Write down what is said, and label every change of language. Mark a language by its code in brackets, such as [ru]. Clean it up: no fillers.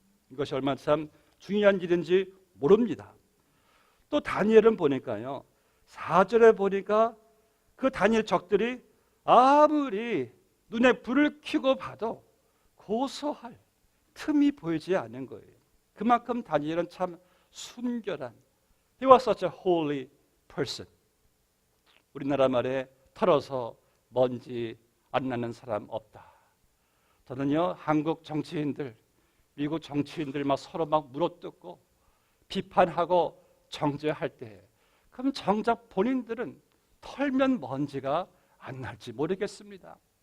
[ko] 이것이 얼마나 참 중요한 일인지 모릅니다. 또 다니엘은 보니까요 4절에 보니까 그 다니엘 적들이 아무리 눈에 불을 켜고 봐도 고소할 틈이 보이지 않는 거예요. 그만큼 다니엘은 참 순결한 [en] He was such a holy person. [ko] 우리나라 말에 털어서 먼지 안 나는 사람 없다. 저는요 한국 정치인들, 미국 정치인들 막 서로 막 물어뜯고 비판하고 정죄할 때 그럼 정작 본인들은 털면 먼지가 안 날지 모르겠습니다.